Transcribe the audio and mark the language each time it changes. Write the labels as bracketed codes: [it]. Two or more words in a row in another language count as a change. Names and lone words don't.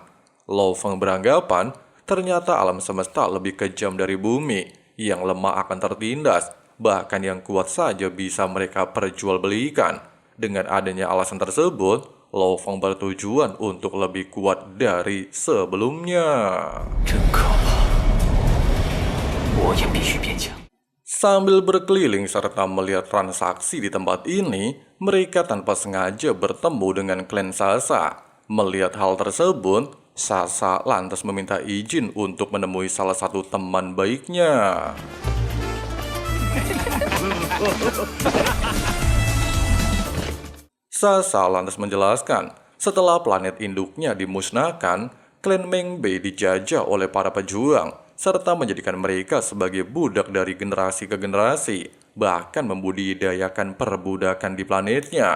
[id] Lo Feng beranggapan ternyata alam semesta lebih kejam dari bumi, yang lemah akan tertindas, bahkan yang kuat saja bisa mereka perjualbelikan. Dengan adanya alasan tersebut, Lo Feng bertujuan untuk lebih kuat dari sebelumnya. [zh] 真可怕！我也必须变强。 [id] Sambil berkeliling serta melihat transaksi di tempat ini, mereka tanpa sengaja bertemu dengan klan Sasha. Melihat hal tersebut, Sasha lantas meminta izin untuk menemui salah satu teman baiknya. Sasha lantas menjelaskan, setelah planet induknya dimusnahkan, klan Mengbei dijajah oleh para pejuang, serta menjadikan mereka sebagai budak dari generasi ke generasi, bahkan membudidayakan perbudakan di planetnya.